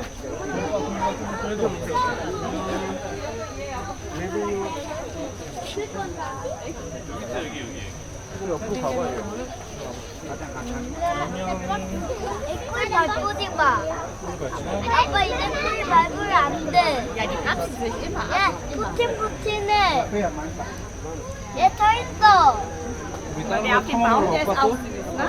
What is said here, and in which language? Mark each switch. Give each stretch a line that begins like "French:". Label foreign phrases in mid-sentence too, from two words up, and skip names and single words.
Korean: 그래도 여기. 이거 옆으로 가봐요. 꿀 밟지 마. 아빠 이제 꿀 밟으면 안 돼.
German: Ja, die Katze ist sich immer
Korean: 야, 푸틴푸틴해. 얘 서 있어.
German: Der auf dem Baum, der ist auch süß, ne?